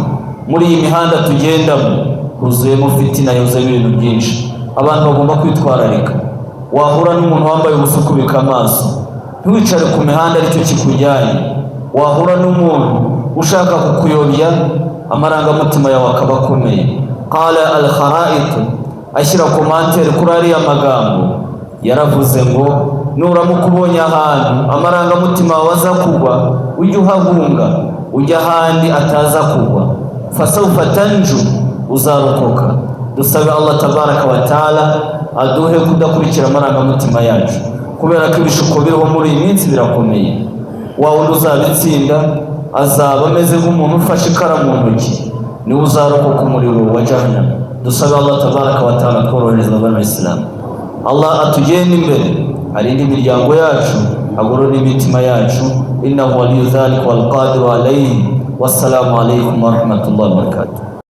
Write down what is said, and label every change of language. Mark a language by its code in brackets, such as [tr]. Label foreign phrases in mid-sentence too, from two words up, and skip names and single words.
[rw] muri iyi mihanda tugendamo huzuyemo fitina, yuzuyemo ibintu byinshi. abantu bagomba kwitwararika. wahura n'umuntu wambaye ubusa ukubika amaso, ntiwicare ku mihanda aricyo kikujyanye. wahura n'umuntu ushaka kukuyobya, amarangamutima yawe akaba akomeye. [ar] قال الخرائطي, [rw] ashyira komantere kuri ariya magambo, yaravuze ngo nuramuka ubonye ahantu amarangamutima wawe aza kugwa, ujye uhahunga, ujya ahandi ataza kugwa. [ar] فسوف تنجو, [rw] uzarokoka. dusabe Allah [ar] تبارك وتعالى [rw] aduhe kudakurikira amarangamutima yacu, kubera ko ibishuko biriho muri iyi minsi birakomeye. wundi uzabitsinda azaba ameze nk'umuntu ufashe ikaramu mu ntoki, niwe uzarokoka umuriro wa jahannam. dusabe Allah [ar] تبارك وتعالى [rw] tworohereza abana. Allah atugende imbere, arinde imiryango yacu, agorore imitima yacu. [ar] إنه ولي ذلك والقادر عليه. والسلام عليكم ورحمة الله وبركاته.